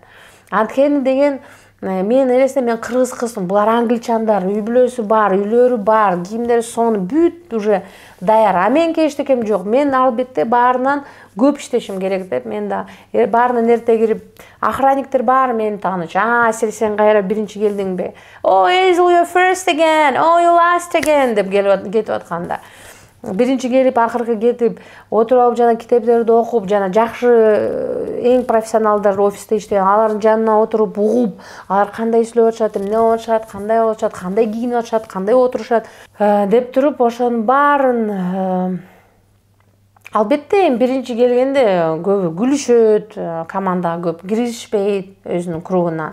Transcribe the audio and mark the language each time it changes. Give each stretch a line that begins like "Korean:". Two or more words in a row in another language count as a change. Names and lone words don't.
Kyrgyz: Анткени деген мен элестем, мен кыргыз кызмын, булар англичандар, үй бүлөсү бар, үйлөрү бар, кийимдери сону бүт уже даяр. Менин эчтекем жок. Мен албетте баарынан көп иштешим керек деп, мен да баарынан эрте кирип, охранниктер баары мени таанычу. Асель, сен кайра биринчи келдиңби?
English: Oh, Hazel, you're first again. Oh, you last again
Kyrgyz: деп кетип атканда. Биринчи келип, акыркы кетип, отуруп алып жана китептерди окуп, жана жакшы эң профессионалдар офисте иштеген, алардын жанына отуруп угуп, алар кандай сүйлөп атышат, эмне болуп атышат, кандай болуп атышат, кандай кийинип атышат, кандай отурушат деп туруп, ошонун баарын албетте биринчи келгенде көбү күлүшөт, командага көп киргизишпейт өзүнүн кругуна.